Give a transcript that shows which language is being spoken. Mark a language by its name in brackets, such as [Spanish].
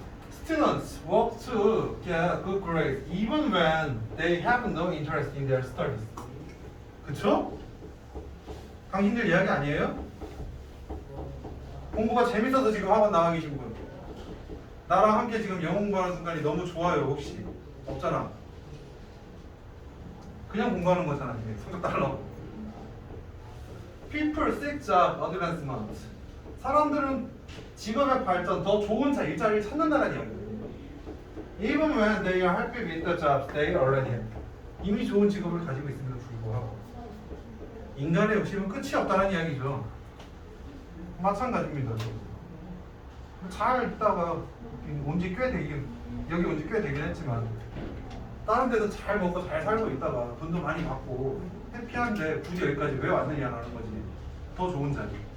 [English] Students work to get good grades even when they have no interest in their studies. [Korean] 그쵸? 당신들 이야기 아니에요? 공부가 재밌어서 지금 학원 나가 계신 분. 나랑 함께 지금 영어 공부하는 순간이 너무 좋아요. 혹시? 없잖아. 그냥 공부하는 거잖아. 이게 성적 달라고. [English] People seek job advancement. [Korean] 사람들은 직업의 발전, 더 좋은 일자리를 찾는다는 이야기예요. [English] Even when they are happy with the jobs they already have. [Korean] 이미 좋은 직업을 가지고 있음에도 불구하고 인간의 욕심은 끝이 없다는 이야기죠. 마찬가지입니다. 잘 있다가 온지 꽤 되긴 여기 온지 꽤 되긴 했지만 다른 데도 잘 먹고 잘 살고 있다가 돈도 많이 받고 해피한데 굳이 여기까지 왜 왔느냐라는 거지. 더 좋은 자리.